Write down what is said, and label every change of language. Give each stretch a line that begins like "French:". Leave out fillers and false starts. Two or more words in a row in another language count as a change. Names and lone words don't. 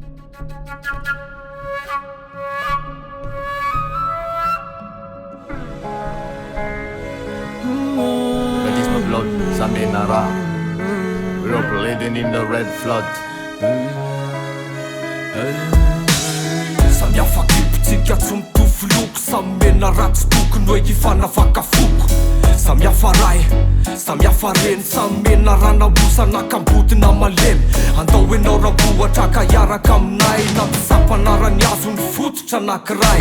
English: Red is my blood, Sunday Nara. We're up bleeding in the red flood.
Malagasy: Samy hafa kipitsika tsy mitovy loko, samy mena ratsy tokony hoe hifanavaka foko. Samy hafa ray, samy hafa reny, samy mena ranambosana kambodina malemy. Andao enao rabohatra ka hiaraka aminay, na mpisampanarany azo ny fototra anankiray.